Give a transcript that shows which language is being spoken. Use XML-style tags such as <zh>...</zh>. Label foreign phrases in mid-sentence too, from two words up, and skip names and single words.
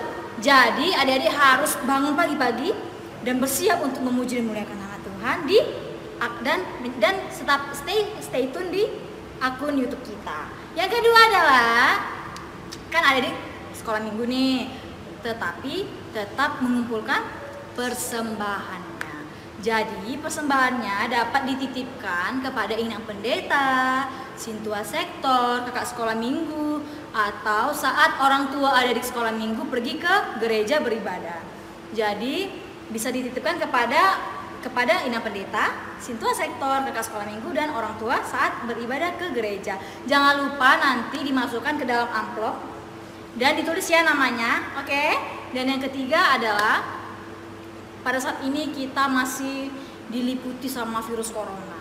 <id>Jadi adik-adik harus bangun pagi-pagi dan bersiap untuk memuji dan memuliakan nama Tuhan dan tetap</id> <en>stay tune</en> <id>di akun YouTube kita. Yang kedua adalah kan adik-adik sekolah minggu nih, tetapi tetap mengumpulkan persembahannya. Jadi persembahannya dapat dititipkan kepada inang pendeta, sintua sektor, kakak sekolah minggu, atau saat orang tua ada di sekolah minggu pergi ke gereja beribadah. Jadi bisa dititipkan kepada inang pendeta, sintua sektor, kakak sekolah minggu, dan orang tua saat beribadah ke gereja. Jangan lupa nanti dimasukkan ke dalam amplop dan ditulis ya namanya, oke? Dan yang ketiga adalah pada saat ini kita masih diliputi sama virus corona.</id>